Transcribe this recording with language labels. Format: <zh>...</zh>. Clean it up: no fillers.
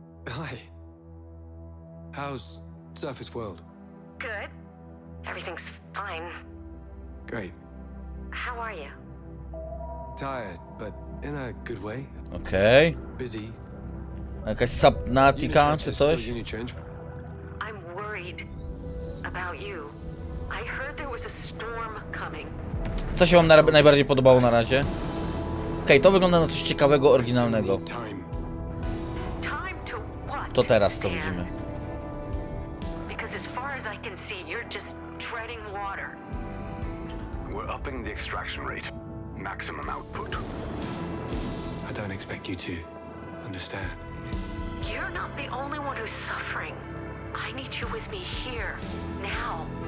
<en>Hi. How's Surface World? Good. Everything's fine. Great. How are you? Tired, but in a good way.</en> <pl>Okej.</pl> <en>Busy.</en> <pl>Jakaś Subnautica czy coś?</pl> <en>I'm worried about you. I heard there was a storm coming.</en> <pl>Co się wam najbardziej podobało na razie? Okej, to wygląda na coś ciekawego, oryginalnego. To teraz to widzimy.</pl> <en>Because as far as I can see, you're just treading water. We're upping the extraction rate. Maximum output. I don't expect you to understand. You're not the only one who's suffering. I need you with me here, now.</en>